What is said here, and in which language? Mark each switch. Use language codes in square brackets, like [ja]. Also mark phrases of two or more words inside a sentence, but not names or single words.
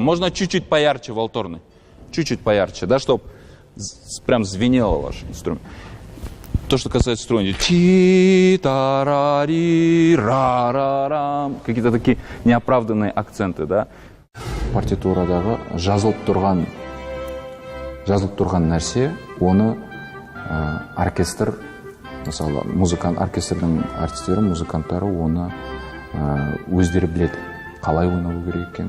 [ru] Можно чуть-чуть поярче валторны. Чуть-чуть поярче, да, чтобы прям звенело ваш инструмент. То, что касается струн, чи-та-ра-ри, ра-ра-рам. Какие-то такие неоправданные акценты, да. [kk] Партитурадағы жазылып тұрған нәрсе, оны оркестр, мысалы, оркестрдің артистері, музыканттары оны өздері біледі. Қалай ойнау керек екен.